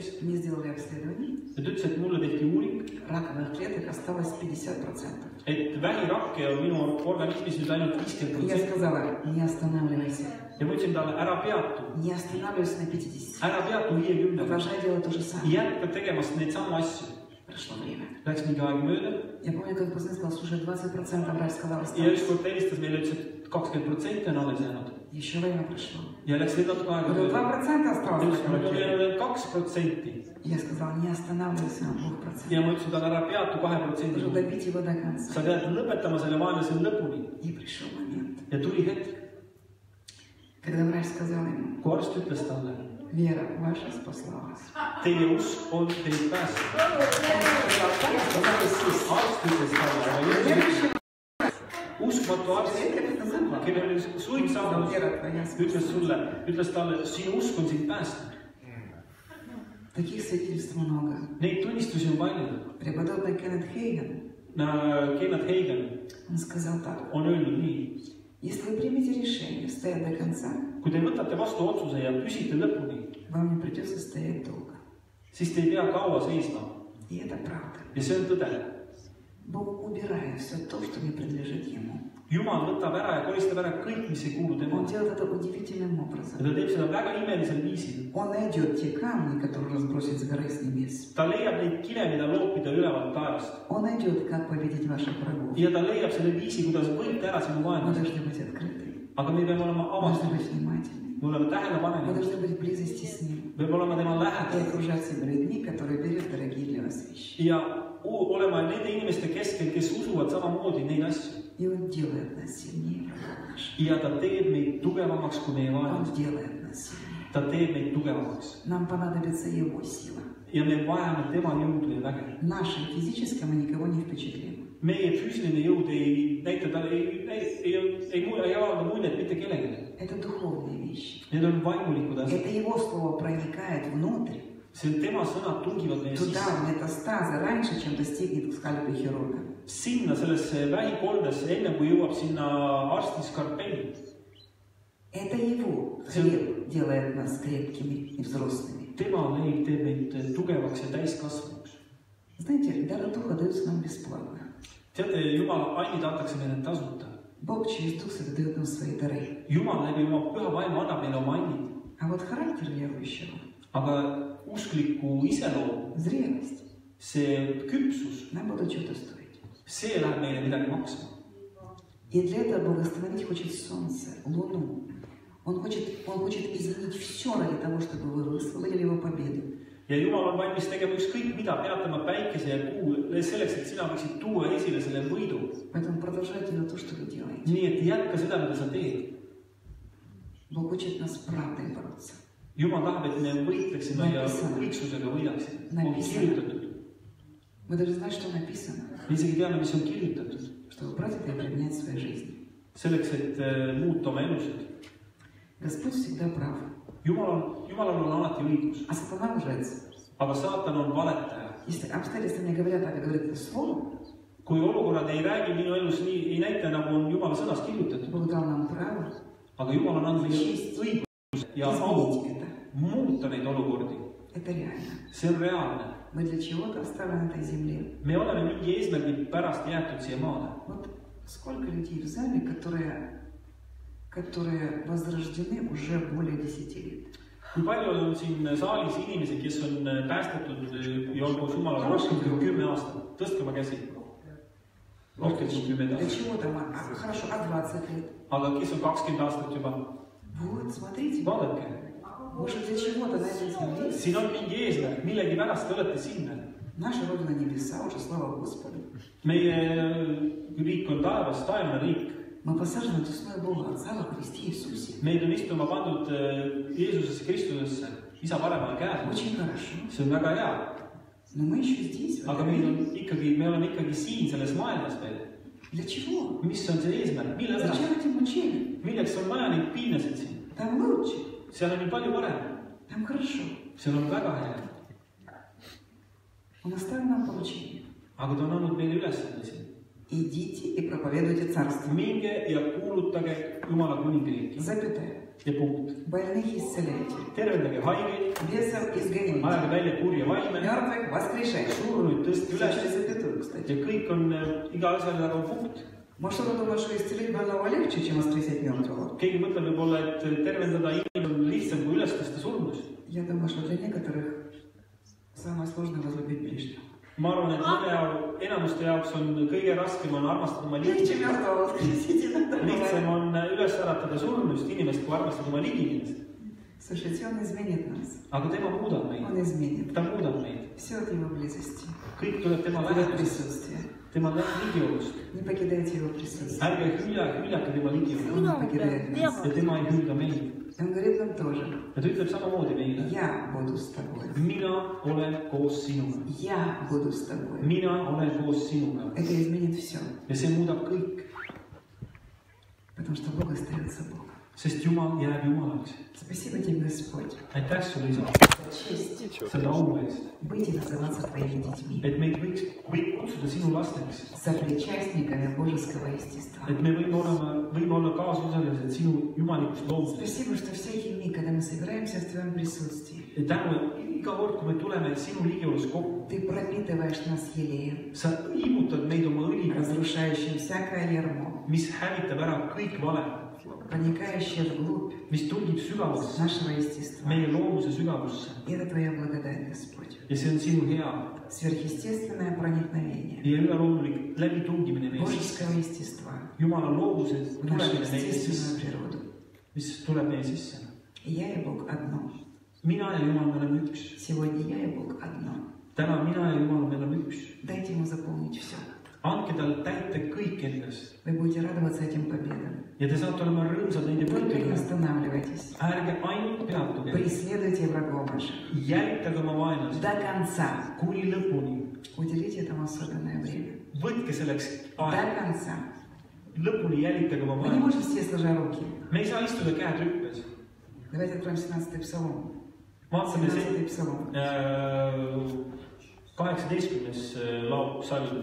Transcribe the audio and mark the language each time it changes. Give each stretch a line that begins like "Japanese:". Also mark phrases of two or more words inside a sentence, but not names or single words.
Russian: Мне сделали обследование.
Estonian: Ja ta ütles, et mulle tehti uuring,
Russian: Раковых клеток осталось 50%.
Estonian: et vähirakke on minu organismis nüüd ainult
Russian: И я 50%. сказала, не останавливайся.
Estonian: Ja ma ütlesin talle, ära peatu.
Russian: Не останавливайся на 50.
Estonian: Ära peatu 50.
Russian: Продолжай делать то же самое.
Estonian: Jätka tegemast neid samu asju.
Russian: Прошло время.
Estonian: Läks mingi aeg mööda.
Russian: Я помню, как поздно сказал, слушай, 20% врач сказал,
Estonian: Ja
Russian: осталось.
Estonian: ükskord ta helistas meile, ütles, et 20% on alles jäänud.
Russian: Еще время прошло.
Estonian: Ja läks veel natuke aega
Russian: Говорю,
Estonian: mööda.
Russian: 2% осталось.
Estonian: Ütles, mul on veel 2%.
Russian: Я сказала, не останавливайся на 2%.
Estonian: Ja ma ütlesin talle, ära peatu
Russian: Нужно
Estonian: 2%.
Russian: добить его до конца.
Estonian: Sa pead lõpetama selle vaenlase lõpuni.
Russian: И пришел момент,
Estonian: Ja tuli hetk,
Russian: когда врач сказал ему,
Estonian: kui arst ütles talle,
Russian: Вера ваша спасла вас.
Estonian: teie usk on teid päästnud. Arst ütles talle, aga uskmatu arst, kellel oli suid saabunud, ütles talle, sinu usk on sind päästnud.
Russian: Таких свидетельств много.
Estonian: Neid tunnistusi on palju.
Russian: Преподобный Кеннет Хейген,
Estonian: Kenneth Hagen
Russian: он сказал так,
Estonian: on öelnud nii,
Russian: если вы примете решение стоять до конца,
Estonian: kui te võtate vastu otsuse ja püsite lõpuni,
Russian: вам не придется стоять долго.
Estonian: siis te ei pea kaua seisma.
Russian: И это правда.
Estonian: Ja see on tõde.
Russian: Бог убирает все то, что не принадлежит Ему.
Estonian: Jumal võtab ära ja koristab ära kõik, mis ei kuulu
Russian: Он
Estonian: temale.
Russian: делает это удивительным
Estonian: Ja
Russian: образом.
Estonian: ta teeb seda väga imelisel viisil.
Russian: Он найдет те камни, которые разбросит с горы с небес.
Estonian: Ta leiab neid kive, mida loopida ülevalt taevast.
Russian: Он найдет, как победить ваших врагов.
Estonian: Ja ta leiab selle viisi, kuidas võita ära sinu
Russian: Мы
Estonian: vaenlase.
Russian: должны быть открыты.
Estonian: Aga me peame olema
Russian: Мы должны
Estonian: avatud.
Russian: быть внимательны.
Estonian: Me oleme
Russian: Мы
Estonian: tähelepanelikud.
Russian: должны быть в близости с Ним.
Estonian: Me peame olema tema
Russian: И
Estonian: lähedal.
Russian: окружать себя людьми, которые берут дорогие для вас вещи.
Estonian: Ja olema nende inimeste keskel, kes usuvad samamoodi neid asju.
Russian: И Он делает нас сильнее врагов наших.
Estonian: Ja ta teeb meid tugevamaks kui meie
Russian: Он
Estonian: vaenlased.
Russian: делает нас сильнее.
Estonian: Ta teeb meid tugevamaks.
Russian: Нам понадобится Его сила.
Estonian: Ja me vajame tema jõudu ja väge.
Russian: Нашим физическим мы никого не впечатлим.
Estonian: Meie füüsiline jõud ei näita talle, ei avalda muljet mitte kellelegi.
Russian: Это духовные вещи.
Estonian: Need on vaimulikud asjad.
Russian: Это Его Слово проникает внутрь,
Estonian: See on tema sõnad tungivad meie
Russian: туда,
Estonian: sisse.
Russian: в метастазы, раньше, чем достигнет скальпель хирурга.
Estonian: Sinna sellesse vähikoldesse, enne kui jõuab sinna arsti skalpell.
Russian: Это Его хлеб делает нас крепкими и взрослыми.
Estonian: Tema leib teeb meid tugevaks ja täiskasvanuks.
Russian: Знаете, дары Духа даются нам бесплатно.
Estonian: Teate, Jumala andid antakse meile tasuta.
Russian: Бог через Дух Святой дает нам свои дары.
Estonian: Jumal läbi oma püha vaimu annab meile oma andid.
Russian: А вот характер верующего,
Estonian: Aga uskliku iseloomu,
Russian: зрелость.
Estonian: see küpsus,
Russian: Нам будут что-то стоить.
Estonian: see läheb meile midagi maksma.
Russian: И для этого Бог остановить хочет солнце, луну. Он хочет изменить все ради того, чтобы вы высвободили его победу.
Estonian: Ja Jumal on valmis tegema ükskõik mida, peatama päikese ja kuu, selleks, et sina võiksid tuua esile selle võidu.
Russian: Поэтому продолжайте делать то, что вы делаете.
Estonian: Nii et jätka seda, mida sa teed.
Russian: Бог учит нас правдой бороться.
Estonian: Jumal tahab, et me võitleksime ja õigsusega võidaksime. On kirjutatud.
Russian: Мы даже знаем, что написано.
Estonian: Me isegi teame, mis on kirjutatud.
Russian: Чтобы брать это и применять в своей жизни.
Estonian: Selleks, et muuta oma elusid.
Russian: Господь всегда прав.
Estonian: Jumalal on alati õigus.
Russian: А сатана лжец.
Estonian: Aga saatan on valetaja.
Russian: Если обстоятельства не говорят так, как говорит это слово,
Estonian: Kui olukorrad ei räägi minu elus nii, ei näita, nagu on Jumala sõnas kirjutatud.
Russian: Бог дал нам право
Estonian: Aga Jumal on andnud õiguse ja au
Russian: изменить это.
Estonian: muuta neid olukordi.
Russian: Это реально.
Estonian: See on reaalne.
Russian: Мы для чего-то оставлены на этой земле.
Estonian: Me oleme mingi eesmärgi pärast jäetud siia maale.
Russian: Вот сколько людей в зале, которые возрождены уже более 10 лет.
Estonian: Kui palju on siin saalis inimesi, kes on päästetud ja on koos Jumalaga rohkem kui 10 aastat? Tõstke oma käsi. Rohkem kui 10
Russian: Для
Estonian: aastat.
Russian: чего-то, хорошо, 20 лет.
Estonian: Aga kes on 20 aastat juba?
Russian: Вот, смотрите,
Estonian: Vaadake.
Russian: может для чего-то на этой земле.
Estonian: Siin on mingi eesmärk, millegi pärast te olete sinna.
Russian: Наша Родина небеса, уже слава Господу.
Estonian: Meie riik on taevas, taevane riik.
Russian: Мы посажены десной Бога Отца во Христе Иисусе.
Estonian: Meid on istuma pandud Jeesusesse Kristusesse, isa paremale käele.
Russian: Очень хорошо.
Estonian: See on väga hea.
Russian: Но мы еще здесь.
Estonian: Aga me oleme ikkagi siin selles maailmas veel.
Russian: Для чего?
Estonian: Mis on see eesmärk? Mille pärast?
Russian: Зачем эти мучения?
Estonian: Milleks on vaja neid piinasid siin?
Russian: Там лучше.
Estonian: Seal on ju palju parem.
Russian: Там хорошо.
Estonian: Seal on väga hea.
Russian: Он оставил нам поручение.
Estonian: Aga ta on andnud meile ülesande siin.
Russian: Идите и проповедуйте Царство.
Estonian: Minge ja kuulutage Jumala kuningriiki.
Russian: Запятая.
Estonian: Ja punkt.
Russian: Больных исцеляйте.
Estonian: Tervendage haigeid,
Russian: Бесов изгоните.
Estonian: ajage välja kurja vaime,
Russian: Мертвых воскрешайте.
Estonian: surnuid tõstke
Russian: Все
Estonian: üles.
Russian: через запятую, кстати.
Estonian: Ja kõik on, iga asjal taga on punkt.
Russian: Может, кто-то думает, что исцелить больного легче, чем воскресить мертвого?
Estonian: Keegi mõtleb võib-olla, et tervendada inimene on lihtsam kui üles tõsta surnust.
Russian: Я думаю, что для некоторых самое сложное возлюбить ближнего.
Estonian: Ma arvan, et enamuste jaoks on kõige raskem on armastada oma
Russian: Легче
Estonian: ligimeest.
Russian: мертвого воскресить иногда
Estonian: Lihtsam
Russian: бывает.
Estonian: on üles äratada surnust inimest, kui armastada oma ligimeest.
Russian: Слушайте, он изменит нас.
Estonian: Aga tema muudab meid.
Russian: Он изменит.
Estonian: Ta muudab meid.
Russian: Все от его близости.
Estonian: Kõik tuleb tema
Russian: От его
Estonian: lähedusest,
Russian: присутствия.
Estonian: tema ligiolust.
Russian: Не покидайте его присутствие.
Estonian: Ärge hüljake tema ligiolust.
Russian: Он не покидает нас.
Estonian: Ja tema ei hülga meid.
Russian: Он говорит нам тоже.
Estonian: Ja ta ütleb samamoodi meile.
Russian: Я буду с тобой.
Estonian: Mina olen koos sinuga.
Russian: Я буду с тобой.
Estonian: Mina olen koos sinuga.
Russian: Это изменит все.
Estonian: Ja see muudab kõik.
Russian: Потому что Бог остается Богом.
Estonian: Sest Jumal jääb Jumalaks.
Russian: Спасибо тебе, Господь.
Estonian: Aitäh sulle, isa,
Russian: Честь
Estonian: selle au eest.
Russian: быть и называться твоими детьми.
Estonian: Et meid võiks kutsuda sinu lasteks.
Russian: Сопричастниками божеского естества.
Estonian: Et me võime olla kaasosalised sinu jumalikust loomusest.
Russian: Спасибо, что всякий миг, когда мы собираемся в твоем присутствии,
Estonian: Ja tänu, iga kord, kui me tuleme sinu ligiolus kokku,
Russian: ты пропитываешь нас елеем,
Estonian: sa iibutad meid oma õliga,
Russian: разрушающим всякое ярмо,
Estonian: mis hävitab ära kõik vale,
Russian: проникающее вглубь
Estonian: mis tungib sügavusse,
Russian: нашего естества.
Estonian: meie loomuse sügavusse.
Russian: И это твоя благодать, Господь.
Estonian: Ja see on sinu hea
Russian: Сверхъестественное проникновение
Estonian: ja üleloomulik läbitungimine meie sisse.
Russian: божеского естества
Estonian: Jumala loomuse
Russian: в нашу
Estonian: tulemine meie sisse,
Russian: естественную природу.
Estonian: mis tuleb meie sisse.
Russian: И я и Бог одно.
Estonian: Mina ja Jumal, me oleme üks.
Russian: Сегодня я и Бог одно.
Estonian: Täna mina ja Jumal, me oleme üks.
Russian: Дайте ему заполнить все.
Estonian: Andke tal täita kõik endast.
Russian: Вы будете радоваться этим победам.
Estonian: Ja te saate olema rõõmsad nende
Russian: Только не
Estonian: võitudega.
Russian: останавливайтесь.
Estonian: Ärge ainult peatuge.
Russian: Преследуйте врагов ваших.
Estonian: Jälitage oma vaenlasi
Russian: До конца.
Estonian: kuni lõpuni.
Russian: Уделите этому особенное время.
Estonian: Võtke selleks
Russian: До
Estonian: aega.
Russian: конца.
Estonian: Lõpuni jälitage oma
Russian: Мы не
Estonian: vaenlasi.
Russian: можем все сложа руки.
Estonian: Me ei saa istuda käed rüppes.
Russian: Давайте откроем 17-й псалом.
Estonian: Vaatame
Russian: 17-й псалом. 18.
Estonian: laul, psalm.